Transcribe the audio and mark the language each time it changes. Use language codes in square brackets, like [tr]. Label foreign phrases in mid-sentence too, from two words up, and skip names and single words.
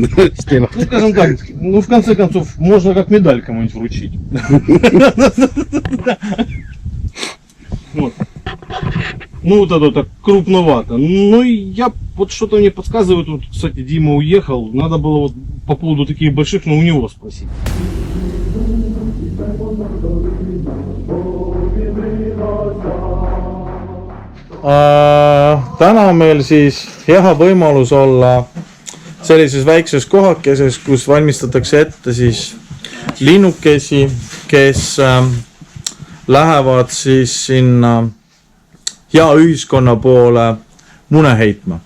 [ru] Скажем так, в конце концов, можно как медаль кому-нибудь вручить. Вот это так крупновато. Я что-то мне подсказывает, кстати, Дима уехал, надо было по поводу таких больших, но у него спросить. [et] Täna on meil siis hea võimalus olla sellises väikses kohakeses, kus valmistatakse ette siis linnukesi, kes lähevad siis sinna hea ühiskonna poole mune heitma.